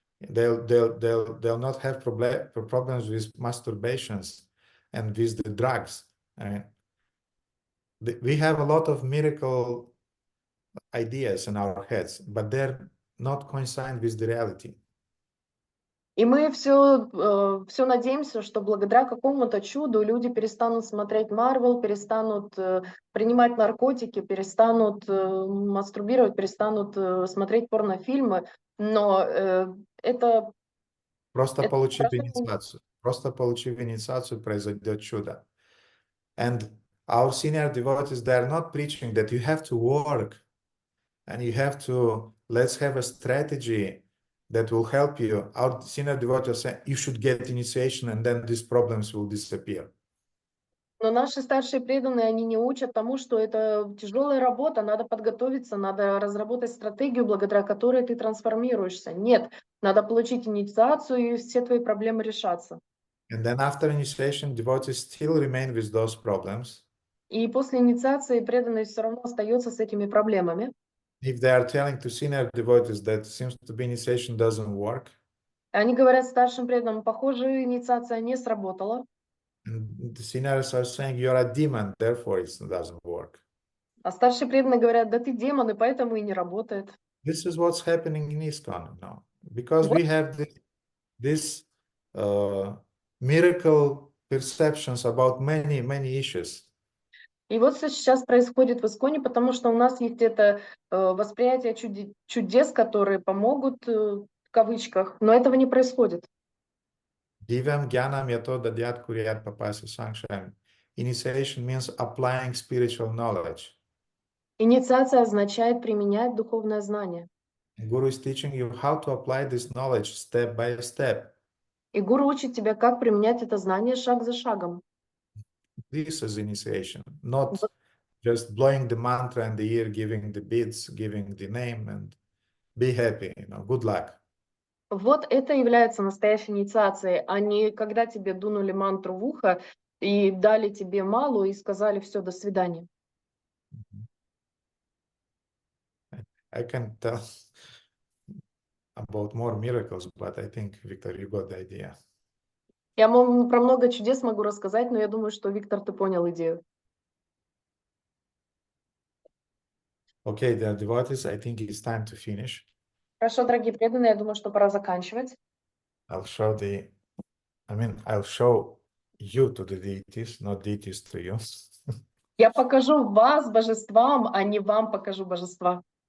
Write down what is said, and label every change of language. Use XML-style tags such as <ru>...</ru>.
<en>They'll not have problems with masturbations and with the drugs. We have a lot of miracle ideas in our heads, but they're not coincident with the reality.</en> <ru>И мы все надеемся, что благодаря какому-то чуду люди перестанут смотреть Марвел, перестанут принимать наркотики, перестанут мастурбировать, перестанут смотреть порнофильмы, но это... Просто получив инициацию, произойдет чудо.</ru> <en>And our senior devotees, they are not preaching that you have to work and you have to, let's have a strategy that will help you. Our senior devotees say you should get initiation and then these problems will disappear.</en> <ru>Но наши старшие преданные, они не учат тому, что это тяжелая работа, надо подготовиться, надо разработать стратегию, благодаря которой ты трансформируешься. Нет, надо получить инициацию, и все твои проблемы решатся.</ru> <en>And then after initiation, devotees still remain with those problems.</en> <ru>И после инициации преданный все равно остается с этими проблемами.</ru> <en>If they are telling to senior devotees that seems to be initiation doesn't work,</en> <ru>Они говорят старшим преданным, похоже, инициация не сработала.</ru> <en>and the seniors are saying you're a demon, therefore it doesn't work.</en> <ru>А старшие преданные говорят, да ты демон, и поэтому и не работает.</ru> <en>This is what's happening in ISKCON now, because we have this miracle perceptions about many issues.</en> <ru>И вот что сейчас происходит в Исконе, потому что у нас есть это восприятие чудес, которые помогут, в кавычках, но этого не происходит.</ru> <sa>Divam Gyanam Yato Dadyat Kuryat Papasi Sanksham.</sa> <en>Initiation means applying spiritual knowledge.</en> <ru>Инициация означает применять духовное знание.</ru> <en>Guru is teaching you how to apply this knowledge step by step.</en> <ru>И гуру учит тебя, как применять это знание шаг за шагом.</ru> <en>This is initiation, not just blowing the mantra in the ear, giving the beads, giving the name, and be happy, good luck.</en> <ru>Вот это является настоящей инициацией, а не когда тебе дунули мантру в ухо и дали тебе малу и сказали все, до свидания.</ru> <en>I can tell about more miracles, but I think, Victor, you got the idea.</en> <ru>Я про много чудес могу рассказать, но я думаю, что, Виктор, ты понял идею.</ru> <en>Okay, dear devotees, I think it's time to finish.</en> <ru>Хорошо, дорогие преданные, я думаю, что пора заканчивать.</ru> <en>I'll show you to the deities, not deities to you.</en> <ru>Я покажу вас божествам, а не вам покажу божества.</ru>